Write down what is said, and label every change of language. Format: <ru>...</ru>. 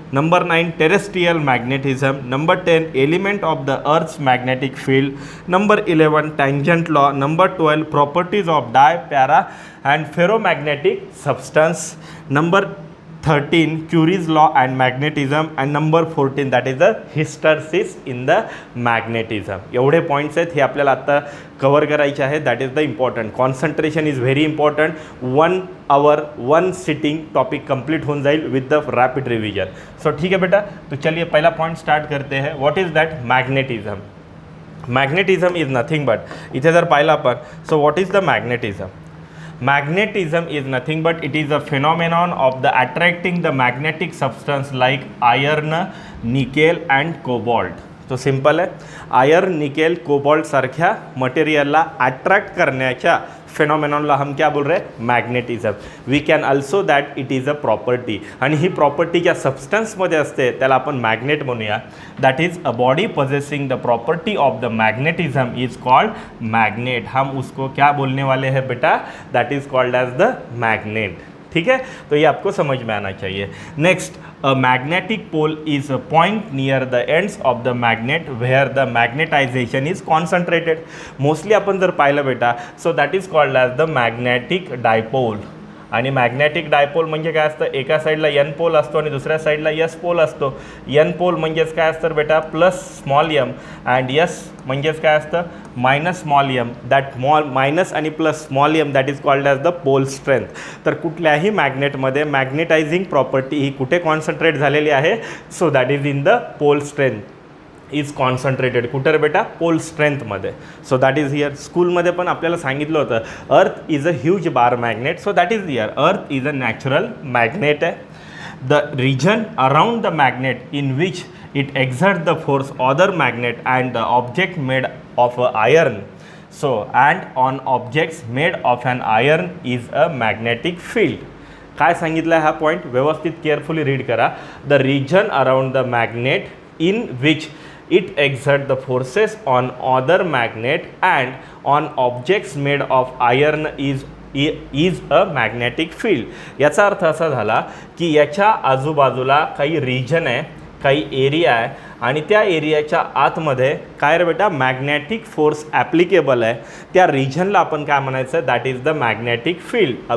<en>Number 9 terrestrial magnetism. Number 10 element of the earth's magnetic field. Number 11 tangent law. Number 12 properties of di, para and ferromagnetic substance. Number 13 Curie's law and magnetism. and number 14 that is the hysteresis in the magnetism.</en> <mr>एवढे points आहेत, हे आपल्याला आता cover करायचे आहे.</mr> <en>That is the important. Concentration is very important.</en> <mr>1 our 1 sitting topic complete होऊन जाईल</mr> <en>With the rapid revision.</en> <hi>सो ठीक है बेटा, तो चलिए पहला पॉइंट स्टार्ट करते हैं.</hi> <en>What is that magnetism. Magnetism is nothing but,</en> <mr>इथे जर पाहिलं आपण,</mr> <en>So what is the magnetism. Magnetism is nothing but it is a phenomenon of the attracting the magnetic substance like iron, nickel and cobalt.</en> <mr>तो simple आहे. Iron, nickel, cobalt सारख्या मटेरियलला attract करण्याच्या फेनॉमेनॉनला</mr> <hi>हम क्या बोल रहे हैं,</hi> <mr>magnetism.</mr> <en>we can also that it is a property,</en> <mr>आणि ही property ज्या सबस्टन्समध्ये असते त्याला आपण मॅग्नेट म्हणूया.</mr> <en>That is a body possessing the property of the magnetism is called magnet.</en> <hi>हम उसको क्या बोलने वाले हैं बेटा,</hi> <en>That is called as the magnet.</en> <hi>ठीक है, तो ये आपको समझ में आना चाहिए.</hi> <en>Next, a magnetic pole is a point near the ends of the magnet where the magnetization is concentrated. Mostly</en> <mr>आपण जर पाहिलं बेटा,</mr> <en>So that is called as the magnetic dipole.</en> <mr>आणि मॅग्नेटिक डायपोल म्हणजे काय असतं, एका साईडला एन पोल असतो आणि दुसऱ्या साईडला यस पोल असतो. एन पोल म्हणजेच काय असतं बेटा, plus small M, and yes म्हणजेच काय असतं, minus small M.</mr> <en>That minus आणि plus small M that is called as the pole strength.</en> <mr>तर कुठल्याही मॅग्नेटमध्ये मॅग्नेटायझिंग प्रॉपर्टी ही कुठे कॉन्सन्ट्रेट झालेली आहे,</mr> <en>So that is in the pole strength is concentrated.</en> <mr>कुठे रे बेटा, pole स्ट्रेंथमध्ये.</mr> <en>So that is here.</en> <mr>स्कूलमध्ये पण आपल्याला सांगितलं होतं</mr> <en>Earth is a huge bar magnet.</en> <mr>So that is here.</mr> <en>Earth is a natural magnet आहे. The region around the magnet in which it exert the force other magnet and the object made of a iron. So and on objects made of an iron is a magnetic field.</en> <mr>काय सांगितलं आहे हा point, व्यवस्थित carefully read करा.</mr> <en>The region around the magnet in which it exert the forces on other magnet and on objects made of iron is a magnetic field.</en> <mr>याचा अर्थ असा झाला की याच्या आजूबाजूला काही रिजन आहे, काही एरिया आहे, आणि त्या एरियाच्या आतमध्ये काय रे बेटा, मॅग्नेटिक फोर्स ॲप्लिकेबल आहे. त्या रिजनला आपण काय म्हणायचं,</mr> <en>That is the magnetic field.</en>